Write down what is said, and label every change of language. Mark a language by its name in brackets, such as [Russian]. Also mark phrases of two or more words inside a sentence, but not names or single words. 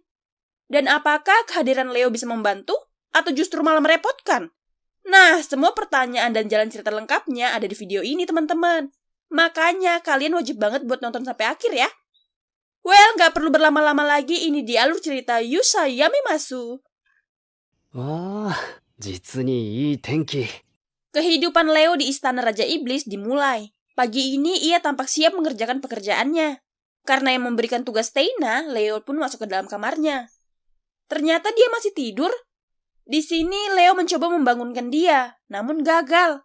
[Indonesian] Dan apakah kehadiran Leo bisa membantu? Atau justru malah merepotkan? Nah, semua pertanyaan dan jalan cerita lengkapnya ada di video ini, teman-teman. Makanya, kalian wajib banget buat nonton sampai akhir ya. Well, gak perlu berlama-lama lagi, ini di alur cerita Yusa Yamimasu. Wah, [Japanese] 実にいい天気。 [Indonesian] Kehidupan Leo di Istana Raja Iblis dimulai. Pagi ini ia tampak siap mengerjakan pekerjaannya. Karena yang memberikan tugas Steina, Leo pun masuk ke dalam kamarnya. Ternyata dia masih tidur. Di sini Leo mencoba membangunkan dia, namun gagal.